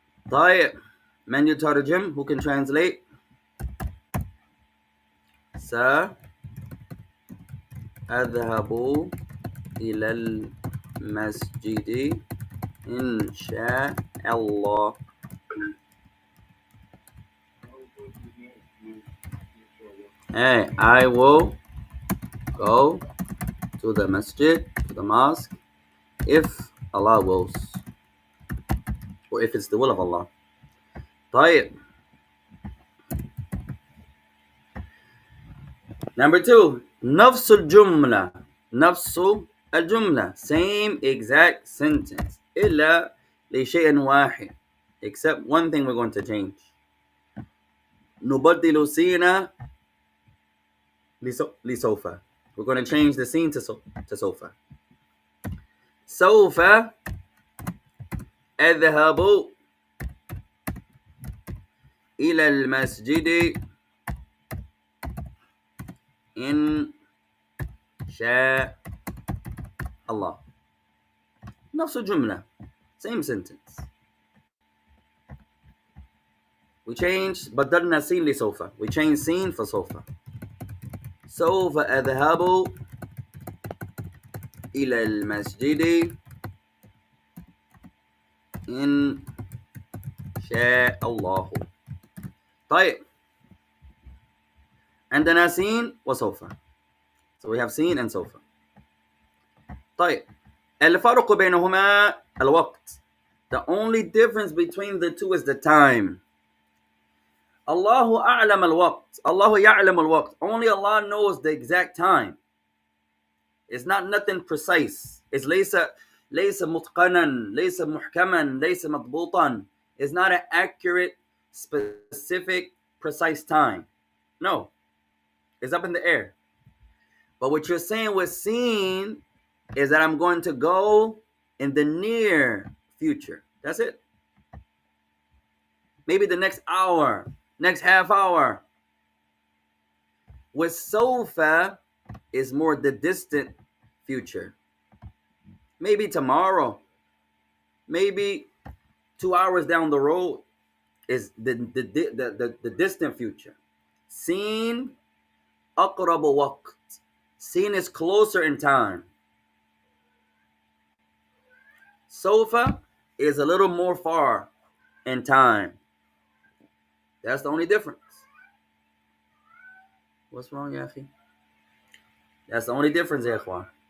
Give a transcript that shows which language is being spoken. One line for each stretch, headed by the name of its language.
Arabic: طيب, من يترجم?
English: Who can translate?
Arabic: سأذهب إلى المسجد إن شاء الله.
English: Hey, I will go to the masjid, to the mosque, if Allah wills, or if it's the will of Allah.
Arabic: طيب.
English: Number 2,
Arabic: نفس الجملة. نفس الجملة,
English: same exact sentence.
Arabic: إلا لشيء واحد,
English: except one thing we're going to change.
Arabic: نبدل سين لسوف.
English: We're going to change the scene to سوف.
Arabic: سوف أذهب إلى المسجد إن شاء الله. نفس الجملة,
English: same sentence. We changed
Arabic: بدلنا سين لسوف.
English: We changed سين for سوف.
Arabic: سوف أذهب إلى المسجد إن شاء الله. طيب, عندنا سين وسوف.
English: So we have سين and سوف.
Arabic: طيب, الفرق بينهما الوقت.
English: The only difference between the two is the time.
Arabic: الله أعلم الوقت. الله يعلم الوقت.
English: Only Allah knows the exact time. It's not nothing precise.
Arabic: It's ليس متقنا, ليس محكما, ليس مضبوطا.
English: It's not an accurate, specific, precise time. No. It's up in the air. But what you're saying with seen is that I'm going to go in the near future. That's it. Maybe the next hour, next half hour. With sofa is more the distant future. Maybe tomorrow. Maybe 2 hours down the road is the distant future.
Arabic: Seen أقرب وقت.
English: Seen is closer in time. Sofa is a little more far in time. That's the only difference. What's wrong
Arabic: يا أخي?
English: That's the only difference
Arabic: يا إخوان.